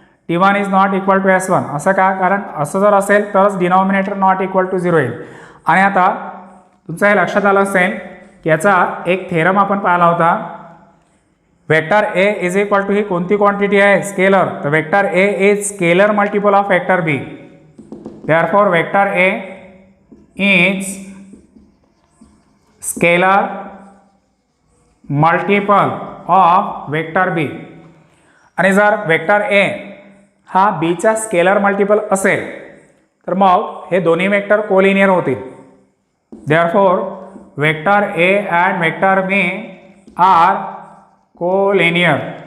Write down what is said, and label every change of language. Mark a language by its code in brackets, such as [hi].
[mr] T1 is not equal to S1 असं का? कारण असं जर असेल तरच डिनॉमिनेटर नॉट इक्वल टू 0 येईल. आणि आता तुमचं हे लक्षात आलं असेल की याचा एक थेरम आपण पाहिला होता, vector A is equal to ही कोणती क्वांटिटी आहे? [en] Scalar. तर vector A is scalar multiple of vector B. Therefore vector A is scalar multiple of vector B, [mr] आणि जर वेक्टर ए हा बीचा स्केलर मल्टिपल असेल तर मग हे दोन्ही वेक्टर कोलिनियर होतील. [en] Therefore vector A and vector B are collinear.